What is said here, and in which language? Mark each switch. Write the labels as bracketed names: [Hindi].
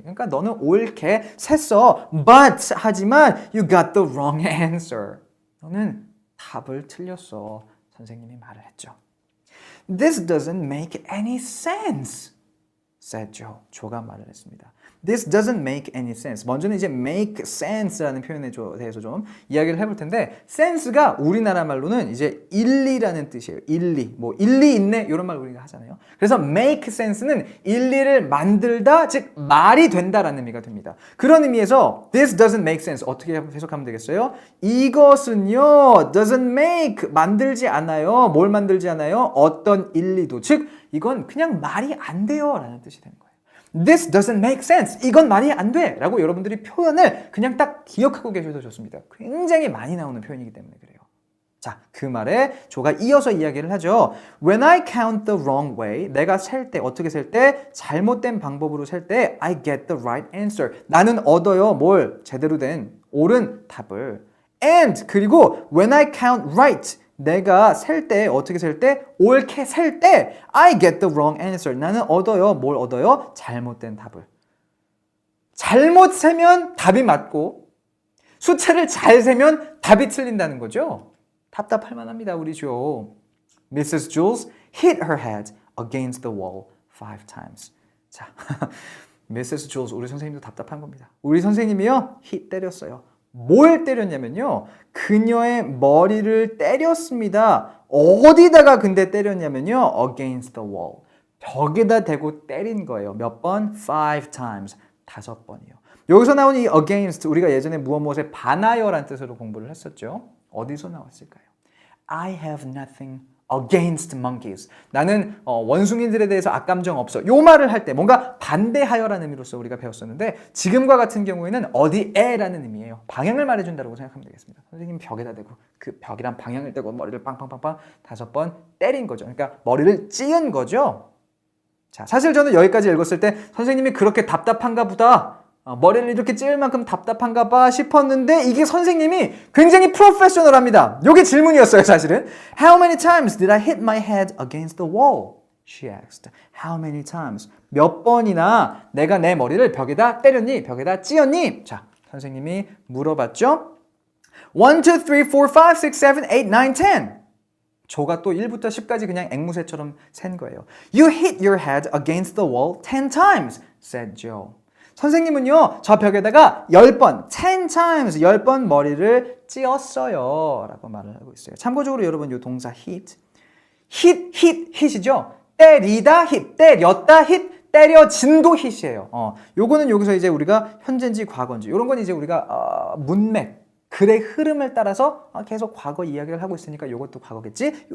[Korean] 그러니까 너는 옳게 셌어. [English] But [Korean] 하지만 [English] you got the wrong answer. [Korean] 너는 답을 틀렸어. 선생님이 말을 했죠. [English] This doesn't make any sense. said Joe. [Korean] 조가 말을 했습니다. [English] This doesn't make any sense. [Korean] 먼저는 이제 make sense라는 표현에 대해서 좀 이야기를 해볼 텐데 sense가 우리나라 말로는 이제 일리라는 뜻이에요. 일리. 뭐 일리 있네 이런 말 우리가 하잖아요. 그래서 make sense는 일리를 만들다 즉 말이 된다라는 의미가 됩니다. 그런 의미에서 [English] this doesn't make sense [Korean] 어떻게 해석하면 되겠어요? 이것은요 [English] doesn't make [Korean] 만들지 않아요. 뭘 만들지 않아요? 어떤 일리도 즉 이건 그냥 말이 안 돼요 라는 뜻이 되는 거예요. [English] This doesn't make sense. [Korean] 이건 말이 안 돼. 라고 여러분들이 표현을 그냥 딱 기억하고 계셔도 좋습니다. 굉장히 많이 나오는 표현이기 때문에 그래요. 자, 그 말에 조가 이어서 이야기를 하죠. [English] When I count the wrong way, [Korean] 내가 셀 때, 어떻게 셀 때, [English] 잘못된 방법으로 셀 때, I get the right answer. [Korean] 나는 얻어요. 뭘? 제대로 된 옳은 답을. [English] And [Korean] 그리고 [English] when I count right, [Korean] 내가 셀 때, 어떻게 셀 때? 옳게 셀 때 [English] I get the wrong answer. [Korean] 나는 얻어요. 뭘 얻어요? 잘못된 답을. 잘못 세면 답이 맞고 숫자를 잘 세면 답이 틀린다는 거죠. 답답할 만합니다. 우리 조. Mrs. [English] Jules hit her head against the wall 5 times. [Korean] 자, Mrs. Jules 우리 선생님도 답답한 겁니다. 우리 선생님이요. hit 때렸어요. 뭘 때렸냐면요. 그녀의 머리를 때렸습니다. 어디다가 근데 때렸냐면요. [English] Against the wall. [Korean] 벽에다 대고 때린 거예요. 몇 번? [English] 5 times. [Korean] 5번이요. 여기서 나온 이 against 우리가 예전에 무엇에 반하여라는 뜻으로 공부를 했었죠. 어디서 나왔을까요? [English] I have nothing against monkeys. [Korean] 나는 원숭이들에 대해서 악감정 없어. 요 말을 할 때 뭔가 반대하여라는 의미로서 우리가 배웠었는데 지금과 같은 경우에는 어디에라는 의미예요. 방향을 말해준다고 생각하면 되겠습니다. 선생님 벽에다 대고 그 벽이란 방향을 대고 머리를 빵빵빵빵 5번 때린 거죠. 그러니까 머리를 찌은 거죠. 자, 사실 저는 여기까지 읽었을 때 선생님이 그렇게 답답한가 보다. 머리를 이렇게 찌을 만큼 답답한가 봐 싶었는데 이게 선생님이 굉장히 프로페셔널합니다. 이게 질문이었어요, 사실은. [English] How many times did I hit my head against the wall? She asked. How many times? [Korean] 몇 번이나 내가 내 머리를 벽에다 때렸니? 벽에다 찧었니? 자, 선생님이 물어봤죠. [English] 1, 2, 3, 4, 5, 6, 7, 8, 9, 10. [Korean] 조가 또 1부터 10까지 그냥 앵무새처럼 센 거예요. [English] You hit your head against the wall 10 times, said Joe. [Korean] 선생님은요, 저 벽에다가 10번, [English] 10 times, [Korean] 10번 머리를 찧었어요. 라고 말을 하고 있어요. 참고적으로 여러분, 이 동사 hit. hit이죠? 때리다, hit. 때렸다, hit. 때려진도 hit이에요. 요거는 여기서 이제 우리가 현재인지 과거인지, 요런 건 이제 우리가, 문맥, 글의 흐름을 따라서 계속 과거 이야기를 하고 있으니까 요것도 과거겠지?